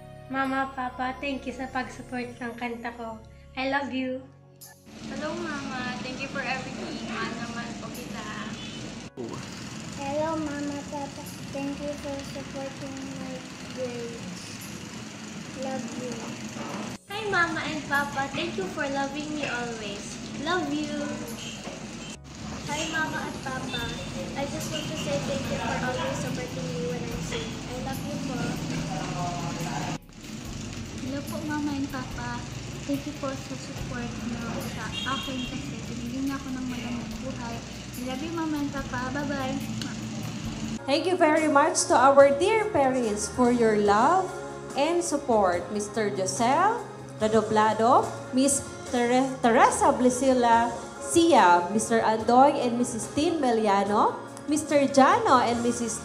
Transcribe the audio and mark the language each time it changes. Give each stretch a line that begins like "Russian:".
Filipino: Mama, Papa,
English: thank you
Filipino: sa pag-support ng kanta ko.
English: I love you. Hello, Mama. Thank you for everything.
Filipino: Mahal naman po kita.
English: Hello, Mama, Papa. Thank you for supporting my grades. Love you. Hi, Mama and Papa. Thank you for loving me always. Love you. Hi, Mama and Papa. I just want to say thank you for always supporting me when I sing. I love you po. Hello po, Mama and Papa. Thank you
Filipino: po sa support nyo sa akin kasi binigyan niyo ako ng magandang buhay.
English: I love you, Mama and Papa. Bye-bye. Thank you very much to our dear parents for your love and support. Mr. Josel Radoblado, Miss Teresa Blisila Sia, Mr. Andoy and Mrs. Tin Meliano, Mr. Jano and Mrs.